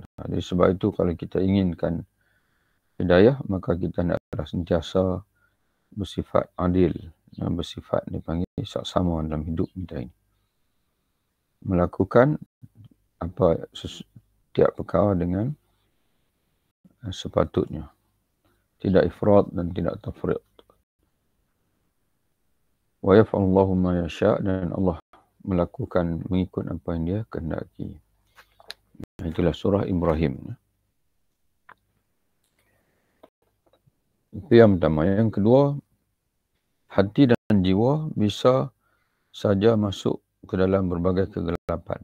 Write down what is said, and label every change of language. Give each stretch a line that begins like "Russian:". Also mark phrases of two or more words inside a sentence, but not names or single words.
Malay: Jadi sebab itu kalau kita inginkan hidayah, maka kita hendaklah sentiasa bersifat adil, bersifat dipanggil saksama dalam hidup kita ini. Melakukan setiap perkara dengan sepatutnya, tidak ifrat dan tidak tafriq.
Arabic: وَيَفْعَلُ اللَّهُ مَا يَشَاءُ',
Malay: dan Allah melakukan mengikut apa yang dia kehendaki. Itulah surah Ibrahim. Itu yang pertama.
Indonesian: Yang kedua, hati dan jiwa bisa saja masuk ke dalam berbagai kegelapan.